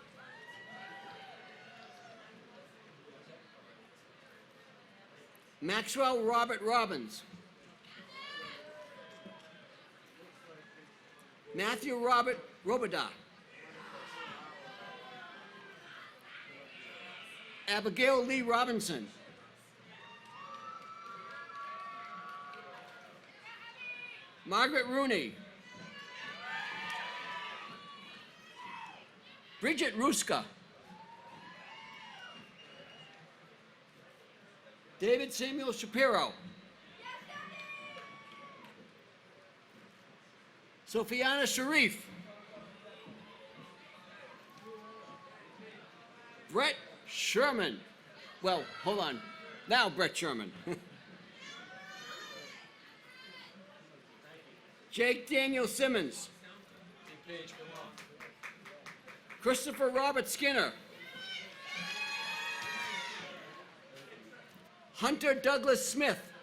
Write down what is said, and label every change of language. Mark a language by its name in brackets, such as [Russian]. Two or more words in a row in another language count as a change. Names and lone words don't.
[English] Maxwell Robert Robbins. Matthew Robert Robida. Abigail Lee Robinson. Margaret Rooney. Bridget Ruska. David Samuel Shapiro. Sophiana Sharif. Brett Sherman. Well, hold on. Now Brett Sherman. Jake Daniel Simmons. Christopher Robert Skinner. Hunter Douglas Smith.